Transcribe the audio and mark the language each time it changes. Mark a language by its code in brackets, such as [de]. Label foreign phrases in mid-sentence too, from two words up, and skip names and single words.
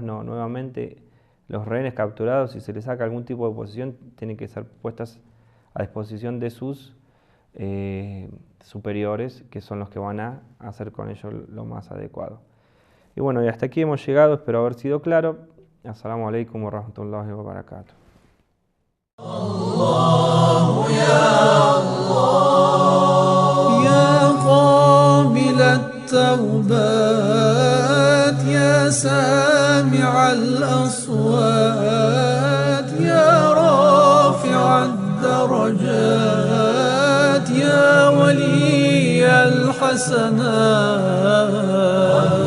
[es] No, nuevamente, los rehenes capturados, si se les saca algún tipo de posesión, tienen que ser puestas a disposición de sus superiores, que son los que van a hacer con ellos lo más adecuado. Y bueno, y hasta aquí hemos llegado, espero haber sido claro. [ar] السلام عليكم ورحمة الله وبركاته. الله يا الله يا قابل التوبات يا سامع الأصوات يا رافع الدرجات يا ولي الحسنات